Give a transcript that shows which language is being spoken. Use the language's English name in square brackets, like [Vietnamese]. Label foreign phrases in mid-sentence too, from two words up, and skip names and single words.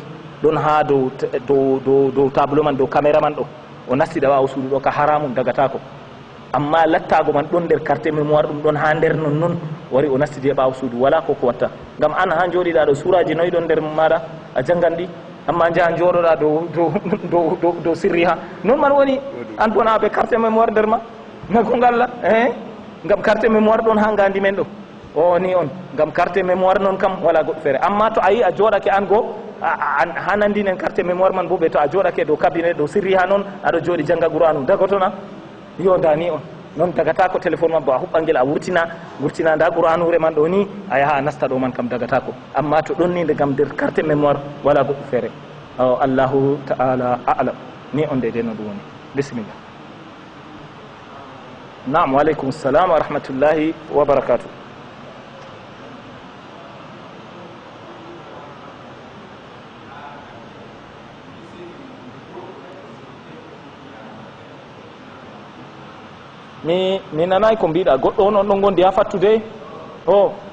[Fula] ɗon ha dow tableau man dow caméra man ɗo o nastida wawa suudu ɗo ka haramum dagatako amma lattago man ɗon nder [French] carte mémoire [Fula] ɗum ɗon ha nder non wari o nastidi e ɓawa suudu wala koko watta gam an ha joɗiɗa ɗo suraji noyi ɗon nder maɗa a jangan ɗi amma jaha joɗoɗa dow sirri ha non man woni an bona ɓe [French] carte mémoire [Fula] nder ma nako ngalla gam [French] carte mémoire [Fula] ɗon ha gandi men ɗo o ni on gam [French] carte mémoire [Fula] noon kam wala goɗɗo feere amma to a yi a joɗake an go ha nandinen carte mémoire man bo ɓe to a joɗake dow cabinet dow sirri ha noon aɗa joɗi jangga qur'anu dagotona yo dani on noon dagata ko téléphone man bo a huɓɓangel a wurtina nda qur'anure man ɗo ni a yaha a nasta ɗo man kam dagata ko amma to ɗon ni nde gam nder carte mémoire wala goɗɗo feere [Arabic] allahu ta'ala a'lam [Fula] ni on de no ɗum woni bisimillah naam [Arabic] wa aleykum salam wa rahmatullahi wa barakatuh [Fula] mi nanayi ko mbiɗa goɗɗo on ɗon gondi ha fattude o